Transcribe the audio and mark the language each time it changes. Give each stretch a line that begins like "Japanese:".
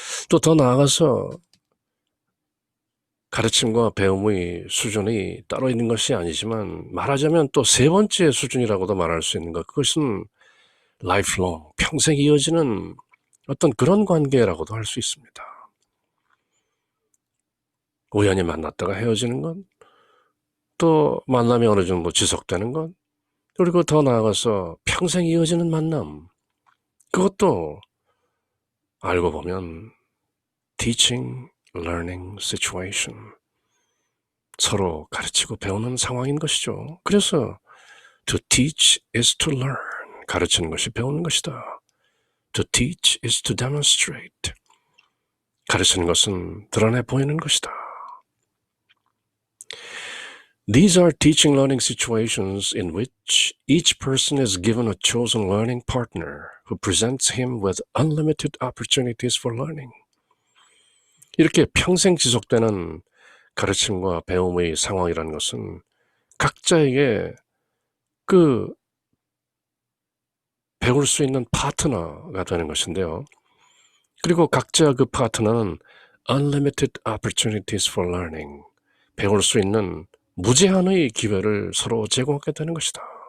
Korean: 또 더 나아가서 가르침과 배움의 수준이 따로 있는 것이 아니지만 말하자면 또 세 번째 수준이라고도 말할 수 있는 것, 그것은
English: lifelong,
Korean: 평생 이어지는 어떤 그런 관계라고도 할 수 있습니다. 우연히 만났다가 헤어지는 것, 또 만남이 어느 정도 지속되는 것, 그리고 더 나아가서 평생 이어지는 만남, 그것도 알고 보면
English: teaching, learning situation,
Korean: 서로 가르치고 배우는 상황인 것이죠. 그래서
English: to teach is to learn,
Korean: 가르치는 것이 배우는 것이다.
English: To teach is to demonstrate,
Korean: 가르치는 것은 드러내 보이는 것이다.
English: These are teaching learning situations in which each person is given a chosen learning partner who presents him with unlimited opportunities for learning.
Korean: 이렇게 평생 지속되는 가르침과 배움의 상황이라는 것은 각자에게 그 배울 수 있는 파트너가 되는 것인데요. 그리고 각자 그 파트너는
English: unlimited opportunities for learning,
Korean: 배울 수 있는 무제한의 기회를 서로 제공하게 되는 것이다.